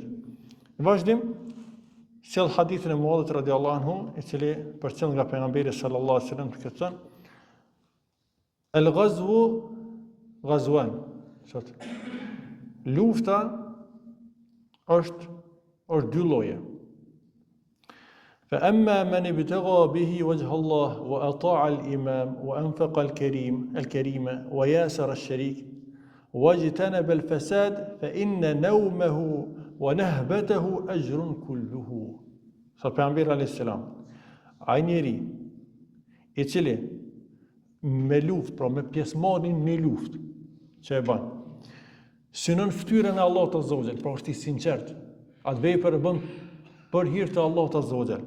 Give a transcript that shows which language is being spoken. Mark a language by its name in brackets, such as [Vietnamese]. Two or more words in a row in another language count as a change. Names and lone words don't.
[Albanian] Në vazhdim, sjell hadithin e Muadhit [Arabic] رضي الله عنه, [Albanian] i cili përcjell nga pejgamberi [Arabic] صلى الله عليه وسلم [Albanian] të këtë: [Arabic] "الغزو غزوان." [Albanian] Lufta është dy lloje. [Arabic] فأما من ابتغى به وجه الله وأطاع الإمام وأنفق الكريم وياسر الشريك واجتنب الفساد فإن نومه ونهبته أجر كله. [Albanian] Sa pejgamberi [Arabic] عليه السلام, [Albanian] ai njeri i cili me luftë, pra me pjesëmarrjen në luftë që e bën, synon fytyrën e Allahut [Arabic] عز وجل, [Albanian] pra është i sinqert, atë vepër e bën për hir të Allahut [Arabic] عز وجل.